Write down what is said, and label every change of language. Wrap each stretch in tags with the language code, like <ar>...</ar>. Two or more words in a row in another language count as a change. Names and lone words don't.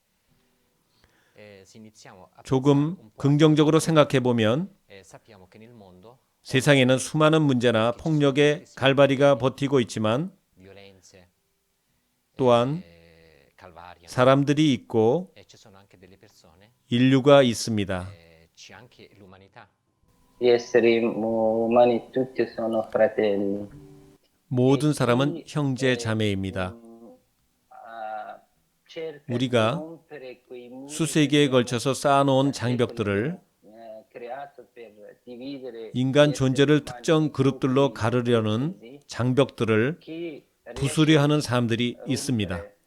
<ko>조금 긍정적으로 생각해 보면 세상에는 수많은 문제나 폭력의 갈바리가 버티고 있지만 또한 사람들이 있고 인류가 있습니다.</ko> <it>Gli esseri umani tutti sono fratelli.</it> <ko>모든 사람은 형제 자매입니다. 우리가 수세기에 걸쳐서 쌓아놓은 장벽들을 인간 존재를 특정 그룹들로 가르려는 장벽들을 부수려 하는 사람들이 있습니다.</ko>